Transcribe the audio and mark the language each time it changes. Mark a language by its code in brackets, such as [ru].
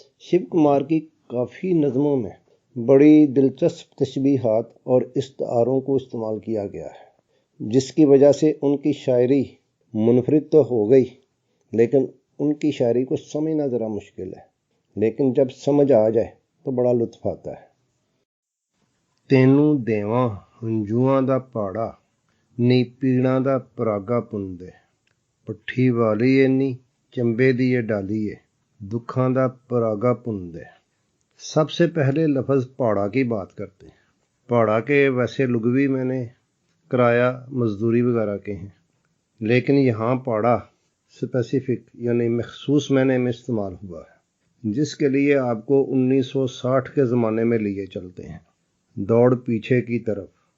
[ur] شیو کمار کی کافی نظموں میں بڑی دلچسپ تشبیہات اور استعاروں کو استعمال کیا گیا ہے، جس کی وجہ سے ان کی شاعری منفرد تو ہو گئی، لیکن ان کی شاعری کو سمجھنا ذرا مشکل ہے، لیکن جب سمجھ آ جائے تو بڑا لطف آتا ہے. [pa] تینوں دیواں ہنجواں دا پاڑا نی پیڑاں دا پراگا پندے، پٹھی والی اے نی چمبے دی اے ڈالی اے، دکھاں دا پراگا پندے. [ur] سب سے پہلے لفظ پاڑا کی بات کرتے ہیں. پاڑا کے ویسے لغوی میں نے کرایہ مزدوری وغیرہ کے ہیں، لیکن یہاں پاڑا اسپیسیفک یعنی مخصوص معنی میں استعمال ہوا ہے، جس کے لیے آپ کو 1960 کے زمانے میں لیے چلتے ہیں. دوڑ پیچھے کی طرف،